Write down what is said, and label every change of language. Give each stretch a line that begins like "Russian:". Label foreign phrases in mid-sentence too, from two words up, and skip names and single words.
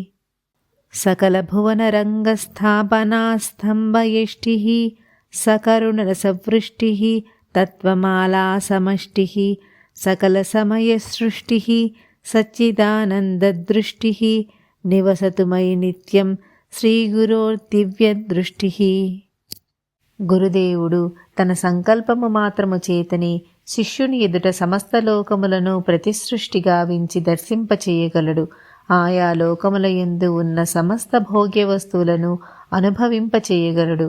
Sanskrit: सकलभुवनरङ्गस्थापनास्तम्भयष्टिः सकरुणरसवृष्टिः तत्त्वमालासमष्टिः सकलसमयसृष्टिः सच्चिदानन्ददृष्टिः निवसतु मयि नित्यं శ్రీగురోర్దివ్యదృష్టిః.
Telugu: గురుదేవుడు తన సంకల్పము మాత్రము చేతనే శిష్యుని ఎదుట సమస్త లోకములను ప్రతిసృష్టి గావించి దర్శింపచేయగలడు. ఆయా లోకముల యందు ఉన్న సమస్త భోగ్య వస్తువులను అనుభవింపచేయగలడు.